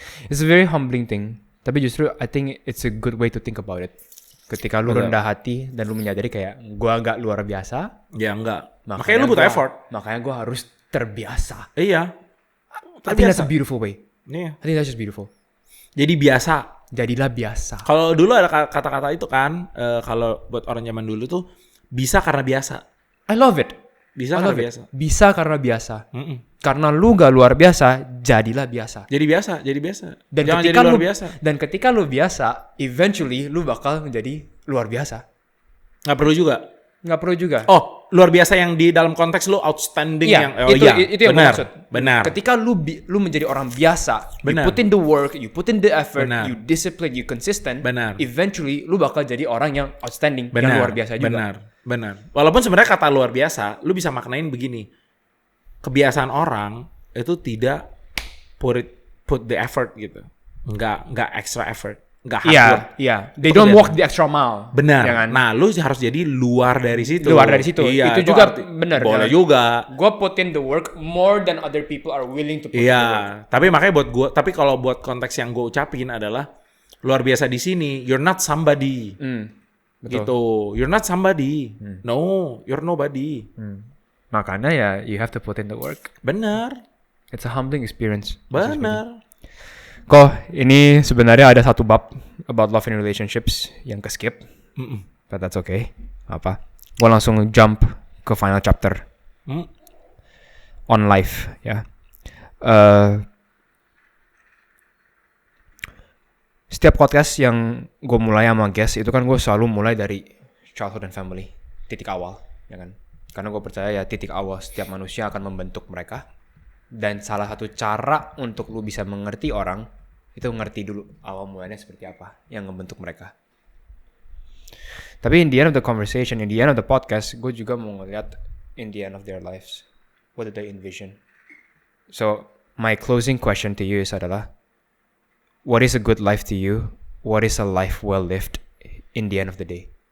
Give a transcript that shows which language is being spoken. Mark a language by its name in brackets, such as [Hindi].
[English] It's a very humbling thing. [Indonesian] Tapi justru [English] I think it's a good way to think about it. [Indonesian] Ketika lu rendah hati dan lu menyadari kayak gua agak luar biasa. Ya enggak. Makanya lu butuh effort. Makanya gua harus terbiasa. Iya. [English] I think that's a beautiful way. [Indonesian] Iya. [English] I think that's just beautiful. [Indonesian] Jadi biasa. Jadilah biasa. Kalau dulu ada kata-kata itu kan, kalau buat orang zaman dulu tuh bisa karena biasa. [English] I love it. [Indonesian] Bisa karena biasa. Bisa karena biasa. Karena lu gak luar biasa, jadilah biasa. Jadi biasa. Dan jangan ketika jadi luar lu biasa. Dan ketika lu biasa, eventually lu bakal menjadi luar biasa. Nggak perlu juga. Nggak perlu juga. Oh, luar biasa yang di dalam konteks lu outstanding yang itu yang benar, maksud. Benar. Ketika lu menjadi orang biasa, Benar. [English] you put in the work, you put in the effort, [Indonesian] Benar. [English] you discipline, you consistent. [Indonesian] Benar. Eventually lu bakal jadi orang yang outstanding, Benar. yang luar biasa juga. Benar. Walaupun sebenarnya kata luar biasa, lu bisa maknain begini. Kebiasaan orang itu tidak [English] put the effort [Indonesian] gitu. [English] Enggak extra effort. Enggak hard work. [Indonesian] Iya. [English] They don't walk the extra mile. [Indonesian] Benar. Ya kan? Nah, lu harus jadi luar dari situ. Iya, itu juga benar. Boleh juga. [English] Gue put in the work more than other people are willing to put in the work. [Indonesian] Iya, tapi makanya tapi kalau buat konteks yang gue ucapin adalah luar biasa di sini, [English] you're not somebody. [Indonesian] Betul. [English] Gitu. You're not somebody. No, you're nobody. [Indonesian] Makanya ya [English] you have to put in the work. [Indonesian] Benar. [English] It's a humbling experience. [Indonesian] Benar. Kok ini sebenarnya ada satu bab about love and relationships yang ke-skip. [English] But that's okay. Apa? [Indonesian] Gue langsung jump ke [English] final chapter. On life, ya. [Indonesian] Setiap podcast yang gue mulai sama guest itu kan gue selalu mulai dari [English] childhood and family, [Indonesian] titik awal, ya kan? Karena gue percaya ya titik awal setiap manusia akan membentuk mereka. Dan salah satu cara untuk lu bisa mengerti orang itu ngerti dulu awal mulanya seperti apa yang membentuk mereka. [English] Tapi in the end of the conversation, in the end of the podcast, [Indonesian] gue juga mau ngeliat [English] in the end of their lives, what did they envision? So my closing question to you is adalah, what is a good life to you? What is a life well lived in the end of the day?